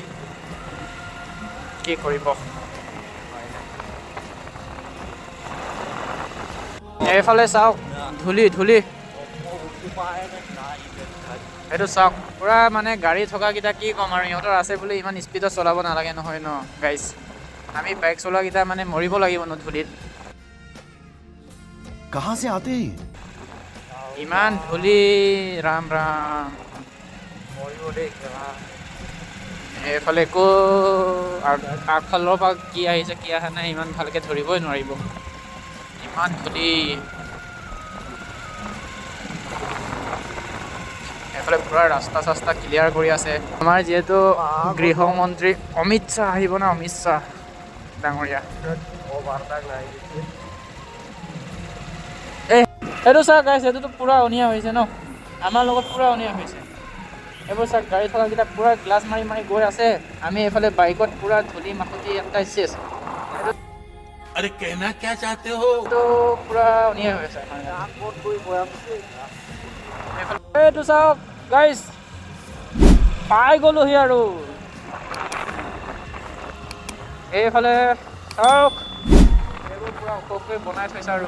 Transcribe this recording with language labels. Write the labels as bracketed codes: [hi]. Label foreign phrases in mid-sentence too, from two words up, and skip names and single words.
[as] কি কৰিব, এইফালে চাওক ধূলি। এইটো চাওক পূৰা মানে গাড়ী থকাকেইটা কি ক'ম আৰু, ইহঁতৰ আছে বুলি ইমান স্পীডত চলাব নালাগে নহয় ন গাইজ। আমি বাইক চলোৱাকেইটা মানে মৰিব লাগিব ন ধূলিত। [hi] कहाँ से आते हैं? [as] ইমান ধূলি, ৰাম এইফালে একো আগফালৰ পৰা কি আহিছে কি অহা নাই ইমান ভালকৈ ধৰিবই নোৱাৰিব, ইমান ধূলি। এইফালে পূৰা ৰাস্তা চাস্তা ক্লিয়াৰ কৰি আছে। আমাৰ যিহেতু গৃহমন্ত্ৰী অমিত শ্বাহ আহিব ন, অমিত শ্বাহ ডাঙৰীয়া। এইটো চাওক গাইছ, এইটোতো পূৰা অনিয়া হৈছে ন, আমাৰ লগত পূৰা অনিয়া হৈছে। এইবোৰ চাওক গাড়ী থকাকেইটা পূৰা গ্লাছ মাৰি গৈ আছে। আমি এইফালে বাইকত পূৰা ধূলি মাখুতি এটা চেচ। [hi] अरे कहना क्या चाहते हो? [as] এইটো পূৰা অনিয়া হৈ আছে। এইটো চাওক গাইছ, পাই গ'লোহি আৰু। এইফালে চাওক এইবোৰ পূৰা ওখকৈ বনাই থৈছে আৰু।